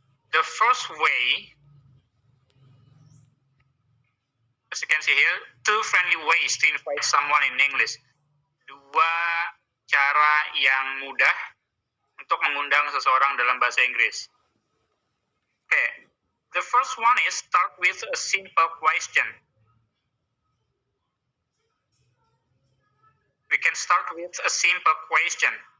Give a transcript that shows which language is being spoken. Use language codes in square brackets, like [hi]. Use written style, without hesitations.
[en] The first way, as you can see here, 2 friendly ways to invite someone in English. [id] 2 cara yang mudah untuk mengundang seseorang dalam bahasa Inggris. [en] Okay. The first one is start with a simple question. We can start with a simple question.